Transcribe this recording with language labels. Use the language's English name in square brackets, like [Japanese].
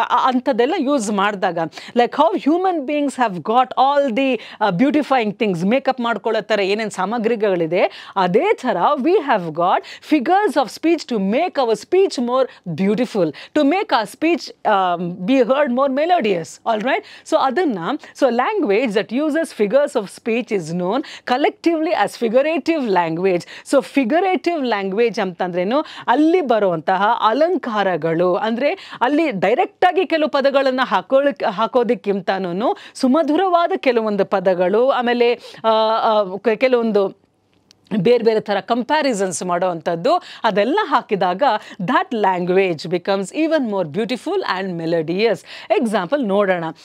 [English] ಅಂಥದ್ದೆಲ್ಲ ಯೂಸ್ ಮಾಡಿದಾಗ like how human beings have got all the beautifying things [Kannada] makeup ಮಾಡ್ಕೊಳ್ಳೋ ಥರ ಏನೇನು ಸಾಮಗ್ರಿಗಳಿದೆ ಅದೇ ಥರ [English] We have got figures of speech to make our speech more beautiful, to make ಆ speech be heard more melodious. All right, [Kannada] so ಅದನ್ನು [English] So language that uses figures of speech is known collectively as figurative language. [Kannada] So figurative language ಅಂತಂದ್ರೇನು ಅಲ್ಲಿ ಬರುವಂತಹ ಅಲಂಕಾರಗಳು ಅಂದರೆ ಅಲ್ಲಿ ಡೈರೆಕ್ಟಾಗಿ ಕೆಲವು ಪದಗಳನ್ನು ಹಾಕೋದಕ್ಕಿಂತನೂ ಸುಮಧುರವಾದ ಕೆಲವೊಂದು ಪದಗಳು ಆಮೇಲೆ ಕೆಲವೊಂದು ಬೇರೆ ಬೇರೆ ಥರ ಕಂಪ್ಯಾರಿಸನ್ಸ್ ಮಾಡೋವಂಥದ್ದು ಅದೆಲ್ಲ ಹಾಕಿದಾಗ [English] That language becomes even more beautiful and melodious. [Kannada] Example ನೋಡೋಣ.